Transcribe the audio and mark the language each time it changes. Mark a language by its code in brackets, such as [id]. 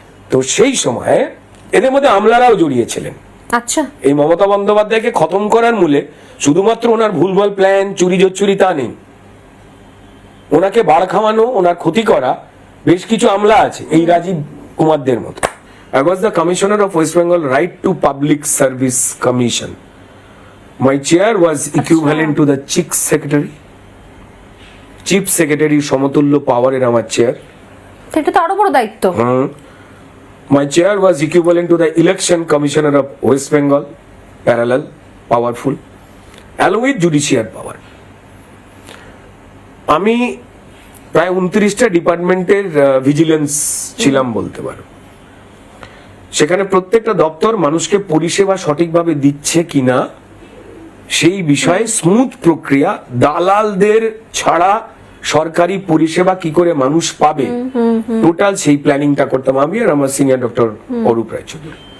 [bn] তো সেই সময় এদের মধ্যে আমলারাও জড়িয়েছিলেন। আচ্ছা, এই মমতা বন্দ্যোপাধ্যায়কে খতম করার মূলে শুধুমাত্র ওনার ভুলভাল প্ল্যান, চুরি জোচ্চুরি তা নেই, ওনাকে বাড় খাওয়ানো, ওনার ক্ষতি করা বেশ কিছু আমলা আছে, এই রাজীব কুমারদের মতো। [en] I was the commissioner of West Bengal Right to Public Service Commission. My chair was equivalent to the chief secretary. [bn] Chief secretary সমতুল্য পাওয়ারের আমার চেয়ার। সেটা তো আরো বড় দায়িত্ব। [en] My chair was equivalent to the election commissioner of West Bengal, parallel, powerful, along with judicial power. [bn] আমি প্রায় 29টা ডিপার্টমেন্টের ভিজিলেন্স ছিলাম বলতে পারো। সেখানে প্রত্যেকটা দপ্তর মানুষকে পরিষেবা সঠিকভাবে দিচ্ছে কিনা সেই বিষয়ে স্মুথ প্রক্রিয়া, দালালদের ছাড়া সরকারি পরিষেবা কি করে মানুষ পাবে, টোটাল সেই প্ল্যানিংটা করতাম আমি আর আমার সিনিয়র ডক্টর অরূপ রায়চৌধুরী।